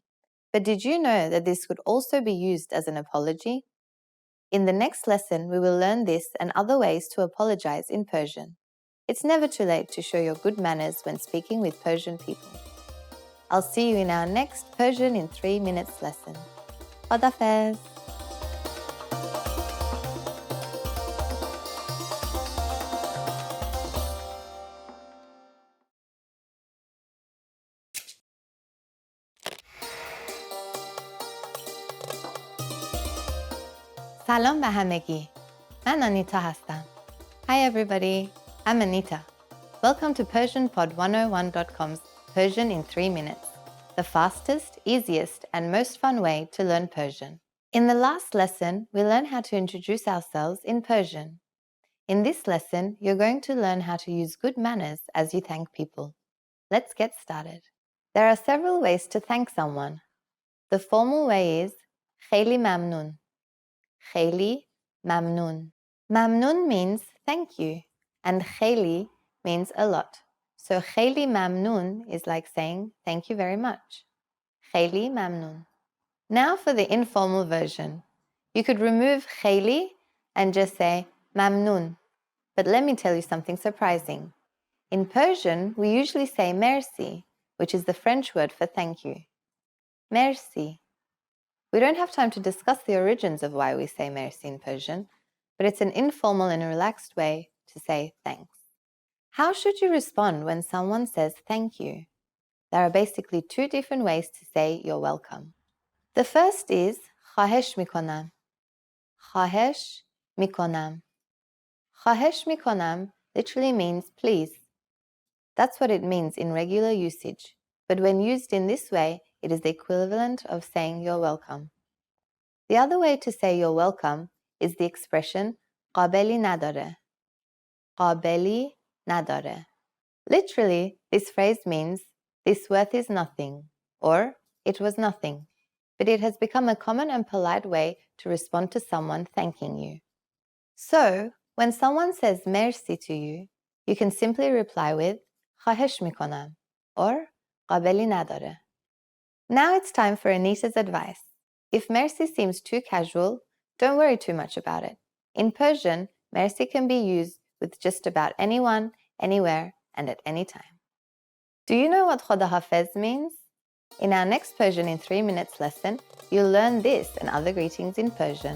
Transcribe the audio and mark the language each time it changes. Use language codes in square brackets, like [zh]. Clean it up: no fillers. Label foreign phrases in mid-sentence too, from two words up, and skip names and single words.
[en] But did you know that this could also be used as an apology? In the next lesson, we will learn this and other ways to apologize in Persian. It's never too late to show your good manners when speaking with Persian people. I'll see you in our next Persian in 3 minutes lesson. [fa] Khadafez. سلام به همگی. من آنیتا هستم. [en] Hi everybody, I'm Anita. Welcome to PersianPod101.com's Persian in 3 minutes, the fastest, easiest, and most fun way to learn Persian. In the last lesson, we learned how to introduce ourselves in Persian. In this lesson, you're going to learn how to use good manners as you thank people. Let's get started. There are several ways to thank someone. The formal way is [fa] خیلی ممنون. خیلی ممنون. [en] Mamnun means thank you, and خیلی means a lot. So [fa] خیلی ممنون [en] is like saying thank you very much. [fa] خیلی ممنون. [en] Now for the informal version. You could remove خیلی and just say ممنون. But let me tell you something surprising. In Persian, we usually say merci, which is the French word for thank you. Merci. We don't have time to discuss the origins of why we say merci in Persian, but it's an informal and relaxed way to say thanks. How should you respond when someone says thank you? There are basically two different ways to say you're welcome. The first is [fa] خواهش میکنم. خواهش میکنم. خواهش میکنم [en] literally means please. That's what it means in regular usage, but when used in this way, it is the equivalent of saying you're welcome. The other way to say you're welcome is the expression [fa] قابلی نداره. قابلی نداره. [en] Literally, this phrase means this worth is nothing, or it was nothing, but it has become a common and polite way to respond to someone thanking you. So, when someone says merci to you, you can simply reply with [fa] خواهش میکنم [en] or [fa] قابلی نداره. [en] Now it's time for Anita's advice. If merci seems too casual, don't worry too much about it. In Persian, merci can be used with just about anyone, anywhere, and at any time. Do you know what [fa] خدا حافظ [en] means? In our next Persian in 3 minutes lesson, you'll learn this and other greetings in Persian.